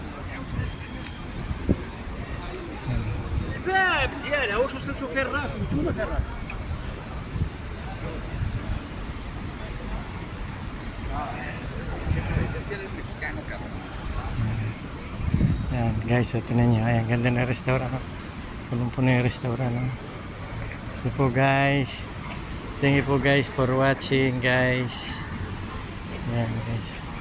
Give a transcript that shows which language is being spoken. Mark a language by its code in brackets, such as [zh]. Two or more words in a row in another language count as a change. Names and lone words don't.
[ar] لا مزيانه واش وصلتوا فين راكم نتوما فين راكم [tl] Ayan guys, ito na niya. Ayan, ganda na restaurant. Punong-puno yung restaurant. Ito po guys. [en] Thank you po guys for watching guys. [tl] Ayan guys.